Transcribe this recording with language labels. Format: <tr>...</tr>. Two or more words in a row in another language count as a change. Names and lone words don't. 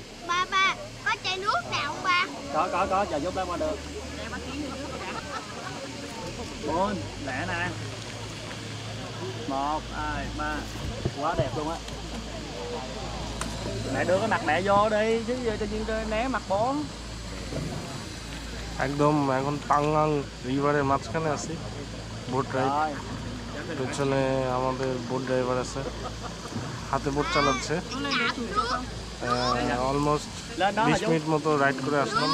<vi>Ba có chai nước nào không ba? Có, chờ giúp ba được. 4, lẹ nè. 1, 2, 3. Quá đẹp luôn á. Mẹ đưa cái mặt mẹ vô đi chứ giờ tự nhiên né mặt bố.</vi> <bn>একদম এখন তাঙ্গাং রিভারের মাঝখানে আছি।</bn> <en>boat ride,</en> <bn>পেছনে আমাদের বোট ড্রাইভার আছে, হাতে বোট চালাচ্ছে। অলমোস্ট 20 মিনিট মতো রাইড করে আসলাম।</bn>